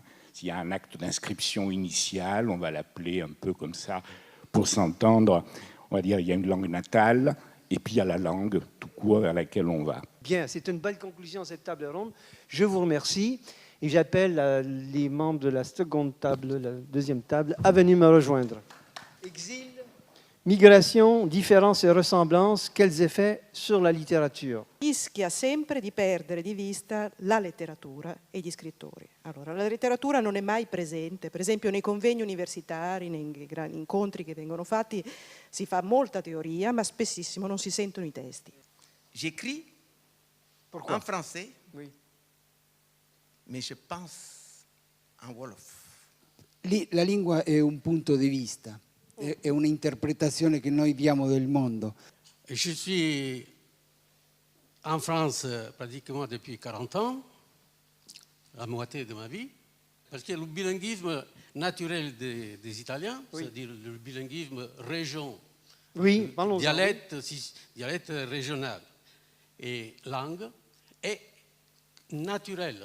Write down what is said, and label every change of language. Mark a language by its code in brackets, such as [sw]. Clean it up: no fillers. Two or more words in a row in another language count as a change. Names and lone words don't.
[fr] S'il y a un acte d'inscription initial, on va l'appeler un peu comme ça, pour s'entendre, on va dire il y a une langue natale, et puis il y a la langue tout court vers laquelle on va. Bien, c'est une belle conclusion à cette table ronde. Je vous remercie. Et j'appelle les membres de la seconde table, la deuxième table, à venir me rejoindre. Exil, migration, différences et ressemblances, quels effets sur la littérature? [it] Rischia sempre di perdere di vista la letteratura e gli scrittori. Allora, la letteratura non è mai presente, per esempio nei convegni universitari, nei grandi incontri che vengono fatti, si fa molta teoria, ma spessissimo non si sentono i testi. [fr] J'écris en français. Oui. Mais je pense en Wolof. [it] La lingua è un punto di vista, è un'interpretazione che noi diamo del mondo. [fr] Je suis en France pratiquement depuis 40 ans, la moitié de ma vie, parce que le bilinguisme naturel des Italiens, oui. C'est-à-dire le bilinguisme région, oui, dialecte régional et langue est naturel.